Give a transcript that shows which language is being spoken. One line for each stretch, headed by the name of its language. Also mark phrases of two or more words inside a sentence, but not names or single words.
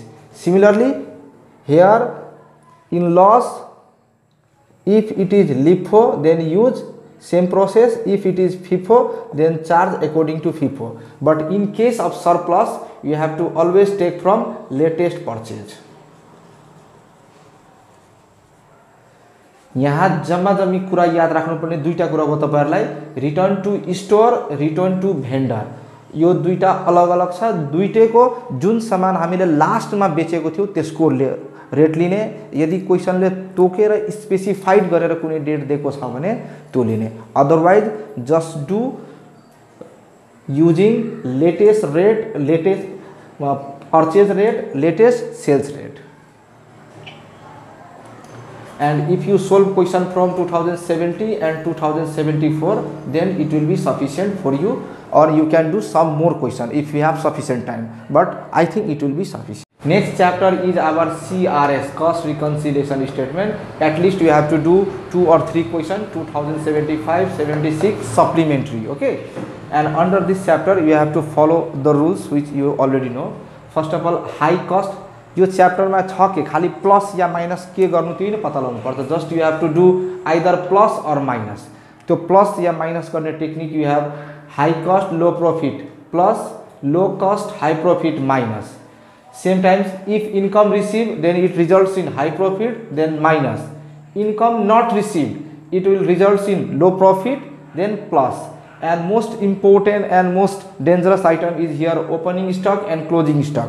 English: Similarly here in loss, if it is LIFO then use same process, if it is FIFO then charge according to FIFO. But in case of surplus you have to always take from latest purchase.
Nepali: यहाँ जम्मा जम्मी कुरा याद राख्नुपर्ने दुईटा कुरा हो तपाईहरुलाई.
English: return to store, return to vendor,
Nepali: यो दुईटा अलग अलग छ. दुईटैको जुन सामान हामीले लास्टमा बेचेको थियो त्यसको रेट लिने. यदि क्वेशनले तोकेर स्पेसिफाइड गरेर कुनै डेट दिएको छ भने त्यो लिने.
English: otherwise just do using latest rate, latest purchase rate, latest sales rate. and if you solve question from 2070 and 2074, then it will be sufficient for you, or you can do some more question if you have sufficient time, but I think it will be sufficient. Next chapter is our CRS, cost reconciliation statement. At least you have to do 2 or 3 questions, 2075, 76 supplementary, okay. And under this chapter you have to follow the rules which you already know. First of all, high cost,
Nepali: यो चैप्टर में छ के खाली प्लस या माइनस के गर्नु त्यही नै पत्ता लगाउनु पर्छ.
English: just you have to do either plus or minus.
Nepali: त्यो प्लस या माइनस गर्ने टेक्निक
English: you have high cost low profit plus low cost high profit minus. Same times, if income received, then it results in high profit, then minus. Income not received, it will result in low profit, then plus. And most important and most dangerous item is here opening stock and closing stock.